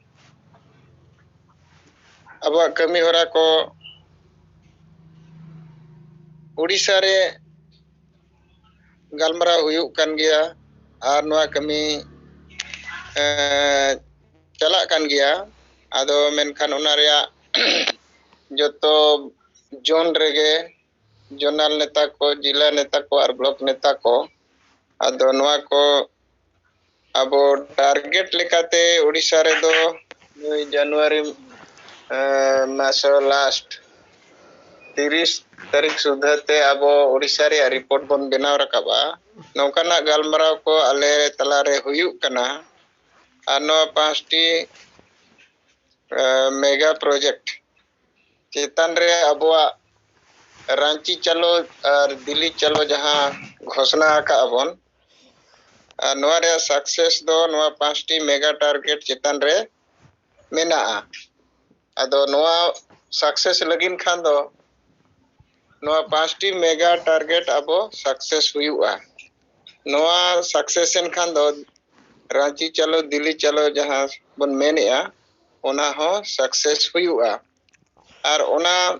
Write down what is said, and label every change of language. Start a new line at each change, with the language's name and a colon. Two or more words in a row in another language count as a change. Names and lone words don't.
Santali: अबो कमी होरा को उड़ीसा रे गलमरा हुयुक कान गया आर नवा कमी चला कान गया आदो मेनखान ओना रेया जोतो जोन रेगे जोनल नेता को जिला नेता को और ब्लॉक नेता को आदो नवा को अब टारगेट लेकाते उड़ीसा रे दो जनवरी मासो लास्ट 30 तारीख सुधाते अब उड़ीसा रे रिपोर्ट बन बनाव रकाबा नौकाना गलमराव को आले तलारे हुयुक कना आनो 5टी
English: mega project
Santali: चेतन रे अबवा
Hindi: रांची चलो और दिल्ली चलो
Santali: जहां घोषणा का अबन नवा रे सक्सेस दो नवा
English: 5T mega target
Santali: चेतन रे मेना आदो नवा सक्सेस लगिन खान दो नवा
English: 5T mega target
Santali: अबो सक्सेस हुयुआ नवा सक्सेसन खान दो
Hindi: रांची चलो दिल्ली चलो
Santali: जहां बन मेनेआ ओना हो सक्सेस हुयुआ और ओना